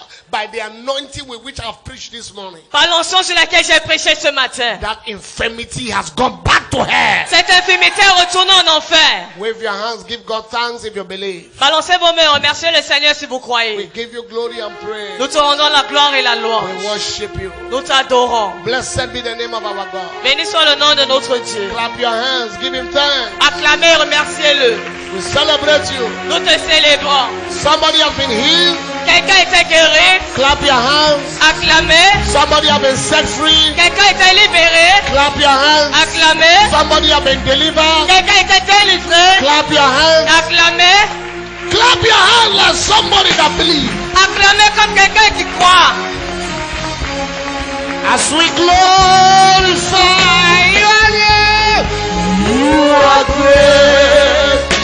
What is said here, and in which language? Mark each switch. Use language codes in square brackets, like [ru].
[en] By the anointing with which I have preached this morning, [fr] Par l'onction sur laquelle j'ai prêché ce matin. [en] that infirmity has gone back to hell. [fr] Cette infirmité est retournée en enfer. [en] Wave your hands, give God thanks if you believe. [fr] Balancez vos mains, remerciez le Seigneur si vous [en] We [fr] croyez. [en] give you glory and praise. [fr] Nous te rendons la gloire et la [en] We [fr] louange. [en] worship you. [fr] Nous t'adorons. [en] Blessed be the name of our God. [fr] Béni soit le nom de notre Dieu. [en] Clap your hands, give him thanks. [fr] Acclamez et remerciez-le. [en] We celebrate you. [fr] Nous te célébrons. [en] Somebody has been healed. [fr] Quelqu'un était guéri. [en] Clap your hands. [fr] Acclamez. [en] Somebody has been set free. [fr] Quelqu'un était libéré. [en] Clap your hands. [fr] Acclamez. [en] Somebody has been delivered. [fr] Quelqu'un était délivré. [en] Clap your hands. [fr] Acclamez. [en] Clap your hands like somebody that believes. [fr] Acclamez comme quelqu'un qui croit. [en] As we glorify your name, you are great.